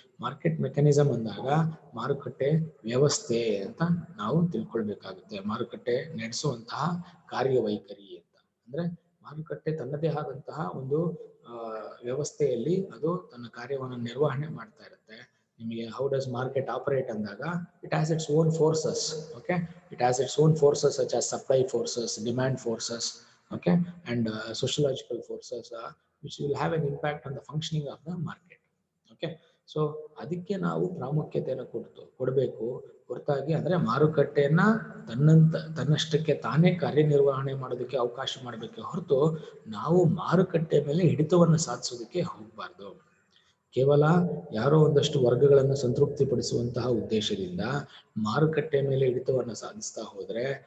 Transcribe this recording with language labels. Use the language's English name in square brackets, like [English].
[Kannada] Market mechanism ಅಂದಾಗ ಮಾರುಕಟ್ಟೆ ವ್ಯವಸ್ಥೆ ಅಂತ ನಾವು ತಿಳ್ಕೊಳ್ಬೇಕಾಗುತ್ತೆ. ಮಾರುಕಟ್ಟೆ ನಡೆಸುವಂತಹ ಕಾರ್ಯವೈಖರಿ ಅಂತ ಅಂದ್ರೆ ಮಾರುಕಟ್ಟೆ ತನ್ನದೇ ಆದಂತಹ ಒಂದು ವ್ಯವಸ್ಥೆಯಲ್ಲಿ ಅದು ತನ್ನ ಕಾರ್ಯವನ್ನು ನಿರ್ವಹಣೆ ಮಾಡ್ತಾ ಇರುತ್ತೆ. [English] ನಿಮಗೆ how does market operate ಅಂದಾಗ it has its own forces. Okay, it has its own forces such as supply forces, demand forces, okay, and sociological forces which will have an impact on the functioning of the market. [Kannada] Okay, so ಅದಕ್ಕೆ ನಾವು ಪ್ರಾಮುಖ್ಯತೆಯನ್ನು ಕೊಡಬೇಕು ಹೊರತಾಗಿ ಅಂದ್ರೆ ಮಾರುಕಟ್ಟೆಯನ್ನ ತನ್ನಷ್ಟಕ್ಕೆ ತಾನೇ ಕಾರ್ಯನಿರ್ವಹಣೆ ಮಾಡೋದಕ್ಕೆ ಅವಕಾಶ ಮಾಡಬೇಕೆ ಹೊರತು ನಾವು ಮಾರುಕಟ್ಟೆ ಮೇಲೆ ಹಿಡಿತವನ್ನು ಸಾಧಿಸೋದಕ್ಕೆ ಹೋಗಬಾರ್ದು. ಕೇವಲ ಯಾರೋ ಒಂದಷ್ಟು ವರ್ಗಗಳನ್ನು ಸಂತೃಪ್ತಿಪಡಿಸುವಂತಹ ಉದ್ದೇಶದಿಂದ ಮಾರುಕಟ್ಟೆ ಮೇಲೆ ಹಿಡಿತವನ್ನು ಸಾಧಿಸ್ತಾ ಹೋದ್ರೆ